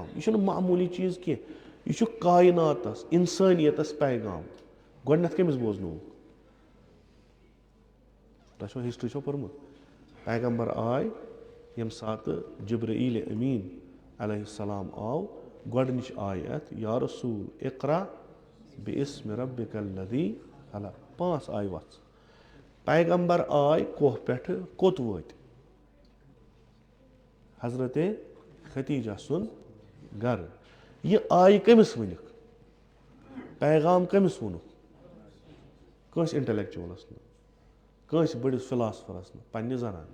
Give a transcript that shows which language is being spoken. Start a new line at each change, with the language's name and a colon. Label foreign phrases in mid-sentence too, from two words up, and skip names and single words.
Kashmiri: یہِ چھُنہٕ معموٗلی چیٖز کینٛہہ, یہِ چھُ کایناتس, انسٲنیتس پیغام. گۄڈٕنٮ۪تھ کٔمِس بوزنووُکھ؟ تۄہہِ چھو ہسٹری چھو پٔرمٕژ؟ پیغمبر آے ییٚمہِ ساتہٕ جبرائیل امیٖن
Arabic: علیہ السلام
Kashmiri: آو, گۄڈٕنِچ آیت یا رسوٗل
Arabic: اقرا بِاسمِ ربِکَ الذی خلق,
Kashmiri: 5 آیہِ وَژھ. پیغمبر آے کوہ پٮ۪ٹھٕ, کوٚت وٲتۍ؟ حضرت ختیٖجہ سُنٛد گرٕ. یہِ آیہِ کٔمِس ؤنِکھ؟ پیغام کٔمِس ووٚنُکھ؟ کٲنٛسہِ انٹلیکچُوَلس نہٕ, کٲنٛسہِ بٔڑِس فِلاسفرس نہٕ, پننہِ زنانہِ.